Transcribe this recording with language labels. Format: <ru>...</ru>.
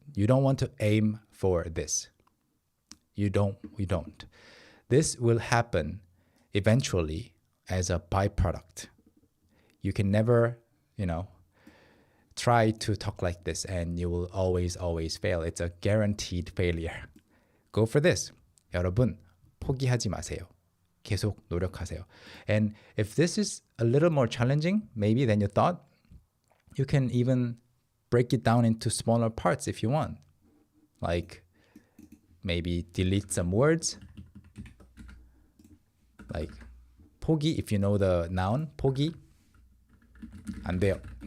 <en>You don't want to aim for this. You don't. This will happen eventually as a byproduct. You can never, try to talk like this and you will always fail. It's a guaranteed failure. Go for this.</en> <ko>여러분, 포기하지 마세요. 계속 노력하세요.</ko> <en>And if this is a little more challenging, maybe than you thought, you can even break it down into smaller parts if you want. Like maybe delete some words. Like 포기, if you know the noun, 포기, 안 돼요.</en>